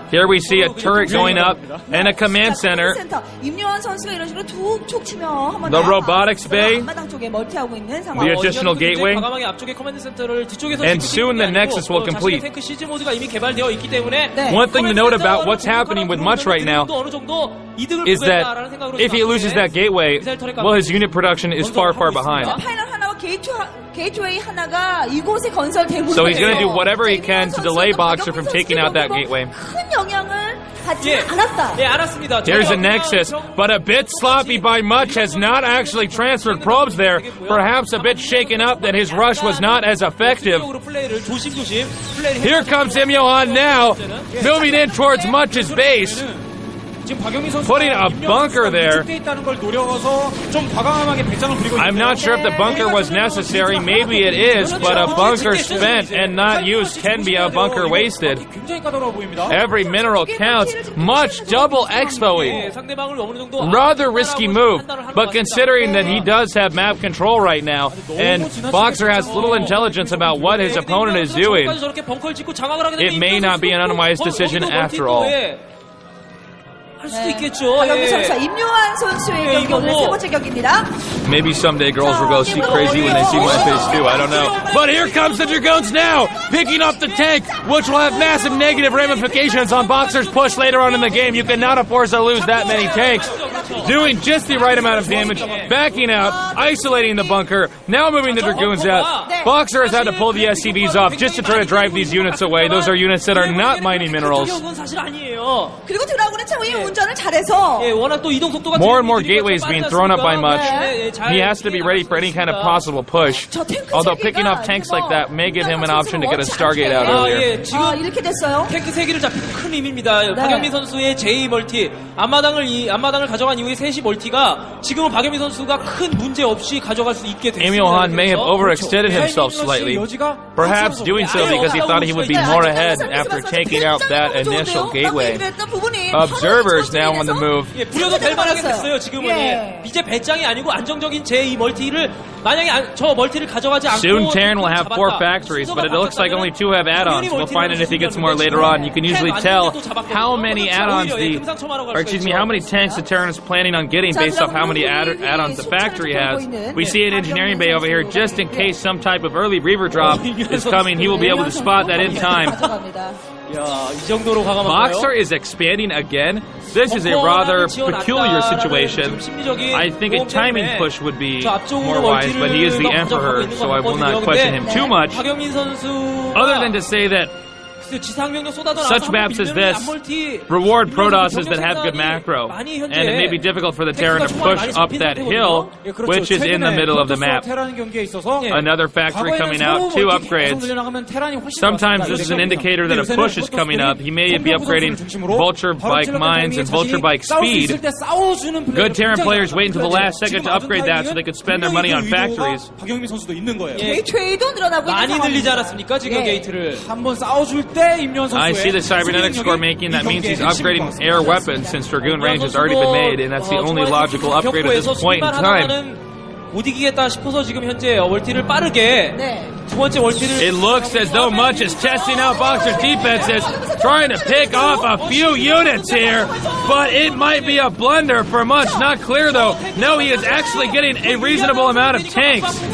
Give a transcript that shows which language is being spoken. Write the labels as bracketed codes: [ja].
[en] Here we see a turret going up and a command center. [ko] 센터 임요한 선수가 이런 식으로 툭툭 치면 한번 [en] The robotics bay, [ko] 앞마당 쪽에 멀티하고 있는 상황. [en] the additional gateway, and soon the Nexus will complete. One thing to note about what's happening with Much right now is that if he loses that gateway, well, his unit production is far, far behind. [ko] 파이널 하나와 게이트웨이 하나가 이곳에 건설되고 [en] So he's going to do whatever he can to delay Boxer from taking out that gateway. [ko] 큰 영향을 받지 않았다. 네, 알았습니다. [en] There's a Nexus, but a bit sloppy by Much, has not actually transferred probes there. Perhaps a bit shaken up that his rush was not as effective. Here comes Imyohan now, moving in towards Much's base. Putting a bunker there. I'm not sure if the bunker was necessary. Maybe it is, but a bunker spent and not used can be a bunker wasted. Every mineral counts. Much double expoing. Rather risky move, but considering that he does have map control right now, and Boxer has little intelligence about what his opponent is doing, it may not be an unwise decision after all. [ko] 박영민 선수와 임요한 선수의 경기 오늘 세 번째 경기입니다. [en] Maybe someday girls will go see crazy when they see my face too, I don't know. But here comes the Dragoons now, picking up the tank, which will have massive negative ramifications on Boxer's push later on in the game. You cannot afford to lose that many tanks. Doing just the right amount of damage, backing out, isolating the bunker, now moving the Dragoons out. Boxer has had to pull the SCVs off just to try to drive these units away. Those are units that are not mining minerals. [ko] 그리고 드라군은 참 운전을 잘해서 [en] more and more gateways being thrown up by Much. He has to be ready for any kind of possible push. Although picking up tanks like that may give him an option to get a Stargate out earlier. [ko] 이렇게 됐어요. 탱크 3개를 잡히고 큰 힘입니다. 박영민 선수의 제2 멀티, 앞마당을 가져간 이후에 3시 멀티가 지금은 박영민 선수가 큰 문제 없이 가져갈 수 있게 됐습니다. [en] Imyohan may have overextended himself slightly, perhaps doing so because he thought he would be more ahead after taking out that initial gateway. Observers now on the move. [ko] 부려도 될 만하게 됐어요. 지금은 이제 배짱이 아니고 안정적인 제2 멀티를 만약에 저 멀티를 가져가지 않고 [en] soon Terran will have 4 factories, but it looks like only 2 have add-ons. We'll find it if he gets more later on. You can usually tell how many add-ons how many tanks the Terran is planning on getting based off how many add-ons the factory has. We see an engineering bay over here just in case some type of early Reaver drop is coming. He will be able to spot that in time. Boxer is expanding again. This is a rather peculiar situation. I think a timing push would be more wise, but he is the Emperor, so I will not question him too much. Other than to say that such maps as this reward Protosses that have good macro, and it may be difficult for the Terran to push up that hill, which is in the middle of the map. Another factory coming out, 2 upgrades. Sometimes this is an indicator that a push is coming up. He may be upgrading Vulture Bike mines and Vulture Bike speed. Good Terran players wait until the last second to upgrade that so they could spend their money on factories. [ko] 게이트웨이도 늘어나고 있는 많이 늘리지 않았습니까? 지금 게이트를 한번 싸워줄 [en] I see the cybernetic score making. That means he's upgrading air weapons since Dragoon range has already been made, and that's the only logical upgrade at this point in time. [ko] 못 이기겠다 싶어서 지금 현재 멀티를 빠르게 두 번째 멀티를. [en] It looks as though Much is testing out Boxer's defenses, trying to pick off a few units here, but it might be a blunder for Much. Not clear though. No, he is actually getting a reasonable amount of tanks.